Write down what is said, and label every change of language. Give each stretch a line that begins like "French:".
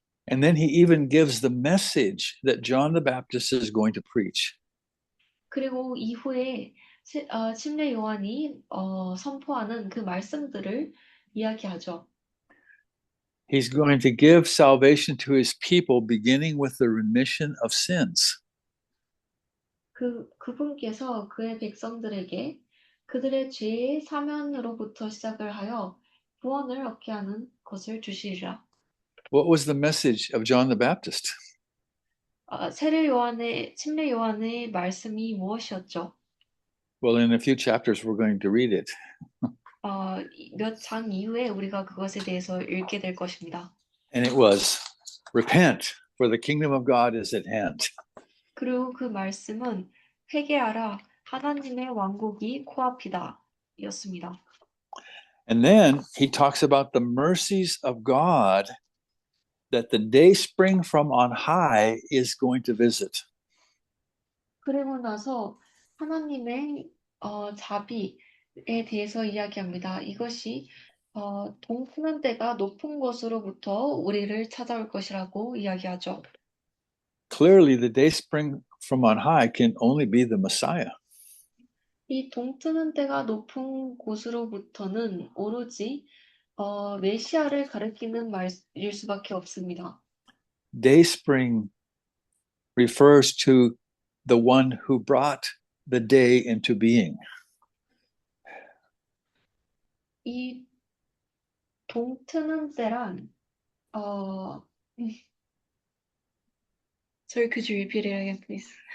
English: And then he even gives the message that John the Baptist is going to preach.
Korean: 그리고 이후에 침례 요한이 선포하는 그 말씀들을 이야기하죠.
English: He's going to give salvation to his people, beginning with the remission of sins.
Korean: 그분께서 그의 백성들에게 그들의 죄의 사면으로부터 시작을 하여 구원을 얻게 하는 것을 주시리라.
English: What was the message of John the Baptist?
Korean: 침례 요한의 말씀이 무엇이었죠?
English: Well, in a few chapters, we're going to read it.
Korean: 몇 장 이후에 우리가 그것에 대해서 읽게 될 것입니다.
English: And it was, "Repent, for the kingdom of God is at hand."
Korean: 그리고 그 말씀은 회개하라, 하나님의 왕국이 코앞이다 였습니다.
English: And then he talks about the mercies of God that the day spring from on high is going to visit.
Korean: 그리고 나서 하나님의 자비에 대해서 이야기합니다. 이것이 동트는 때가 높은 곳으로부터 우리를 찾아올 것이라고 이야기하죠.
English: Clearly, the day spring from on high can only be the Messiah.
Korean: 이 동트는 때가 높은 곳으로부터는 오로지 메시아를 가리키는 말일 수밖에 없습니다.
English: Day spring refers to the one who brought the day into being.
Korean: 이 동트는 때란
English: Sorry, could you repeat it again, please?